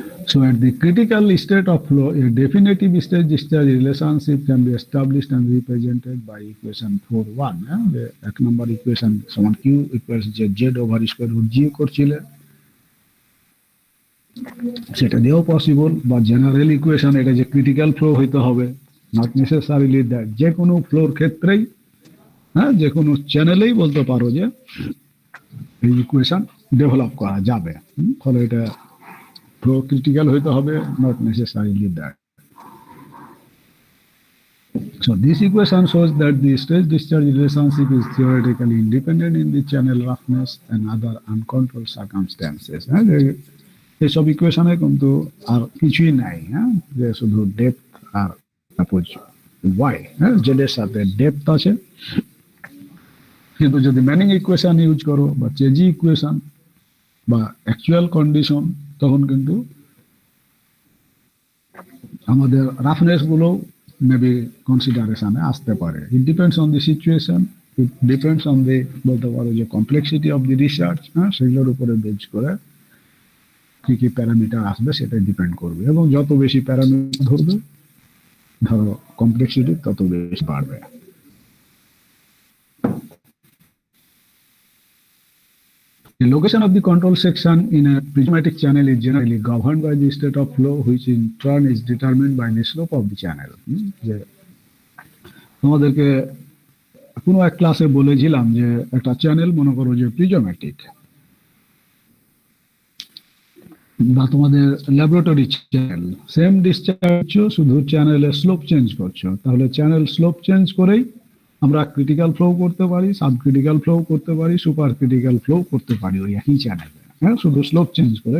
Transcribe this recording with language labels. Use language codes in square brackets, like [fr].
[en] So at the critical state of flow, a definitive stage discharge relationship can be established and represented by equation 4.1. The 1 number equation [bn] সমান [en] Q equals Z over square root G [bn] করছিলে, সেটা দিয়েও possible. বা general equation, এটা যে critical flow হইতে হবে, [en] not necessarily that, [bn] যে কোনো ফ্লোর ক্ষেত্রেই, যে কোনো চ্যানেলেই বলতে পারো যে এই ইকুয়েশন ডেভেলপ করা যাবে। ফলে এটা ফ্লো ক্রিটিক্যাল হইতে হবে, [en] Not necessarily that. So this equation shows that the stage discharge relationship is theoretically independent in the channel roughness and other uncontrolled circumstances. [bn] এইসব ইকুয়েশনে কিন্তু আর কিছুই নাই, যে শুধু depth are suppose Y, Z এর সাথে ডেপথ আছে। কিন্তু যদি ম্যানিং ইকুয়েশন ইউজ করো বা চেজি ইকুয়েশন বা অ্যাকচুয়াল কন্ডিশন, তখন কিন্তু আমাদের রাফনেস গুলো মেবি কনসিডারেশনে আসতে পারে। [en] it depends on the [bn] situation, it depends on the বলতে পারো যে [en] complexity of the research, [bn] সেগুলোর উপরে বেজ করে কি কি প্যারামিটার আসবে সেটা ডিপেন্ড করবে। এবং যত বেশি প্যারামিটার ধরবে, ধরো কমপ্লেক্সিটি তত বেশি বাড়বে। [en] The location of the control section in a prismatic channel is generally governed by the state of flow, which in turn is determined by the slope of the channel. [bn] যে তোমাদেরকে কোনো এক ক্লাসে বলেছিলাম যে একটা চ্যানেল মনে করো যে প্রিজমেটিক, বা তোমাদের ল্যাবরেটরি চ্যানেল, সেম ডিসচার্জ, শুধু চ্যানেলের স্লোপ চেঞ্জ করছো, তাহলে চ্যানেল স্লোপ চেঞ্জ করেই আমরা ক্রিটিক্যাল ফ্লো করতে পারি, সাব ক্রিটিক্যাল ফ্লো করতে পারি, সুপার ক্রিটিক্যাল ফ্লো করতে পারি ওই একই চ্যানেলে, হ্যাঁ, শুধু স্লোপ চেঞ্জ করে।